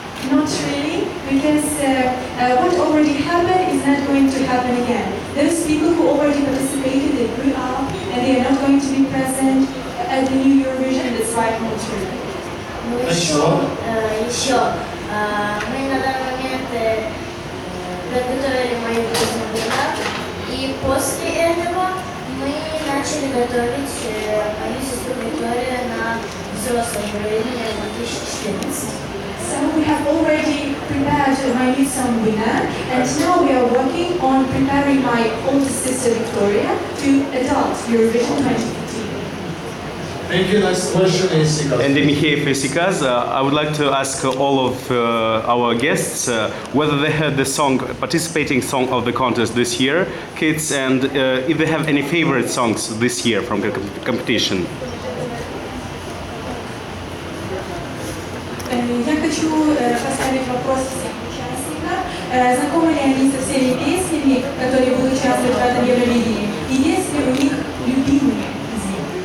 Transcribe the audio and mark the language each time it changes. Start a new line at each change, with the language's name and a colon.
English: Not really, because what already happened is not going to happen again. Those people who already participated, they grew up, and they are not going to be present at the new Eurovision. That's right, not true.
Russian: Ну еще мы на данный момент подготовили мою песню «Вина», и после этого мы начали готовить мою сестру Викторию на взрослое Евровидение 2014.
English: So we have already prepared my new song Winner, and now we are working on preparing my older sister Victoria to adult Eurovision 2015. Thank you. Next question is ESCKAZ. And Mikhail ESCKAZ, I would like to ask all of our guests whether they heard the song, participating song of the contest this year, kids, and if they have any favorite songs this year from the competition.
Russian: Я хочу поставить вопрос всем участникам. Знакомы ли они со всеми песнями, которые будут участвовать в этом Евровидении? И есть ли у них любимые из них?